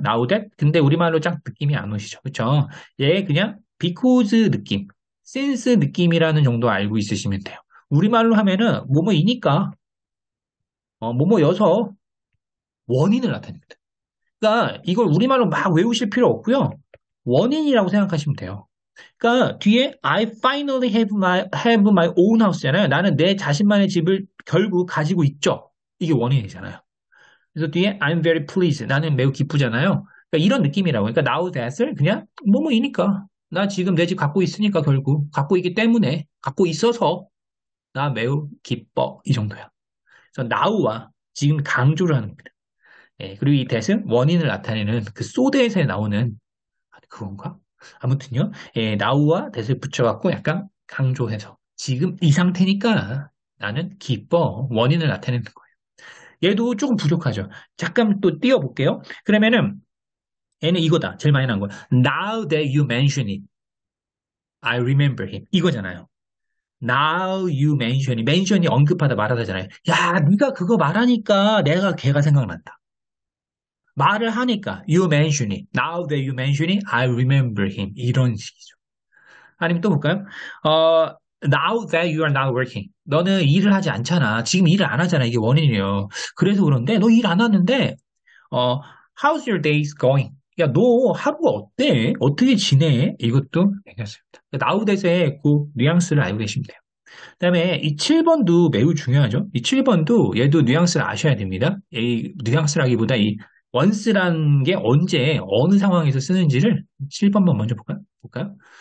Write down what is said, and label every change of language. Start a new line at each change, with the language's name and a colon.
Korean: now that 근데 우리말로 쫙 느낌이 안 오시죠, 그렇죠? 얘 그냥 because 느낌, since 느낌이라는 정도 알고 있으시면 돼요. 우리말로 하면은 뭐뭐이니까 뭐뭐여서 원인을 나타냅니다. 그러니까 이걸 우리말로 막 외우실 필요 없고요. 원인이라고 생각하시면 돼요. 그러니까 뒤에
English: I finally have my own house
Korean: 잖아요. 나는 내 자신만의 집을 결국 가지고 있죠. 이게 원인이잖아요. 그래서 뒤에
English: I'm very pleased.
Korean: 나는 매우 기쁘잖아요. 그러니까 이런 느낌이라고. 그러니까 now that을 그냥 뭐뭐이니까. 나 지금 내 집 갖고 있으니까 결국 갖고 있기 때문에 갖고 있어서 나 매우 기뻐. 이 정도야. 그래서 now와 지금 강조를 하는 겁니다. 예, 그리고 이 that은 원인을 나타내는 그 소댓에 나오는 그건가? 아무튼요. 예, now와 that을 붙여갖고 약간 강조해서 지금 이 상태니까 나는 기뻐. 원인을 나타내는 거예요. 얘도 조금 부족하죠. 잠깐 또 띄워볼게요. 그러면은 얘는 이거다. 제일 많이 나온 거.
English: Now that you mention it, I remember him.
Korean: 이거잖아요.
English: Now you mention
Korean: 이 언급하다 말하다잖아요. 야, 네가 그거 말하니까 내가 걔가 생각난다. 말을 하니까
English: you mention it. Now that you mention it, I remember him.
Korean: 이런 식이죠. 아니면 또 볼까요?
English: Now that you are not working.
Korean: 너는 일을 하지 않잖아. 지금 일을 안 하잖아. 이게 원인이에요. 그래서 그런데 너 일 안 하는데
English: how's your days going?
Korean: 야, 너 하루가 어때? 어떻게 지내? 이것도 괜찮습니다. now that의 그 뉘앙스를 알고 계시면 돼요. 그다음에 이 7번도 매우 중요하죠. 이 7번도 얘도 뉘앙스를 아셔야 됩니다. 이 뉘앙스라기보다 이 once라는 게 언제, 어느 상황에서 쓰는지를 7번만 먼저 볼까요?